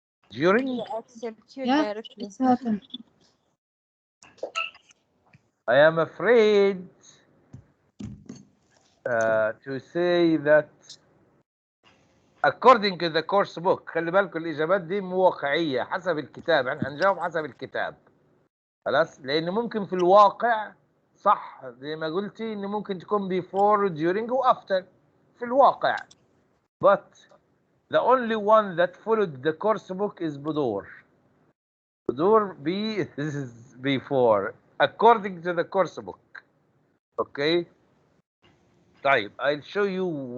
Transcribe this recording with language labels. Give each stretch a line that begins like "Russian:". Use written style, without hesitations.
English: During? they accept you Yeah, directly. it happened. I am afraid to say that according to the course book.
Arabic: خلي بالكم الإجابات دي مو واقعية حسب الكتاب. احنا هنجاوب حسب الكتاب. خلاص. لأن ممكن في الواقع صح زي ما قلتي إن ممكن تكون
English: before during
Arabic: و after في الواقع.
English: But the only one that followed the course book is بدور. بدور B this is before according to the course book. Okay. طيب I'll show you.